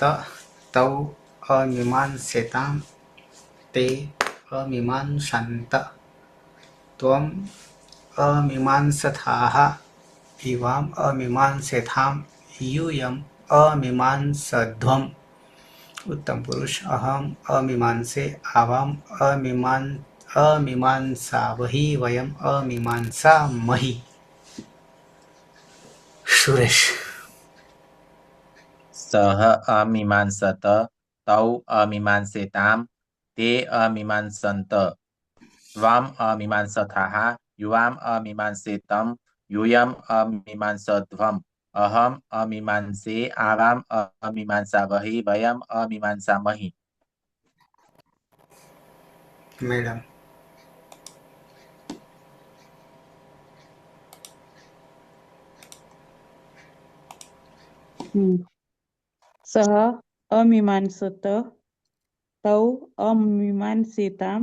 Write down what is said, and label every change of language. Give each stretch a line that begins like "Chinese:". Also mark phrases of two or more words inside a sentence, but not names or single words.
Sanskrit: તૌ અમીમાંસેતામ તે અમીમાંસંત ત્વમ અમીમાંસથાઃ યુવામ અમીમાંસેથામ યુયમ અમીમાંસધ્વમ ઉત્તમ પુરુષ અહમ અમીમાંસે આવામ અમીમાંસાવહી વયમ અમીમાંસામહી. સુરેશ સહ અમીમાંસત તૌ અમીમાંસેતામ તે અમીમાંસંત ત્વમ અમીમાંસથાઃ યુવામ અમીમાંસેતમ यूयम अमीमांसध्वम अहम अमीमांसे आवाम अमीमांसावहि वयम अमीमांसामहि। मैडम सः अमीमांसत तौ अमीमांसेताम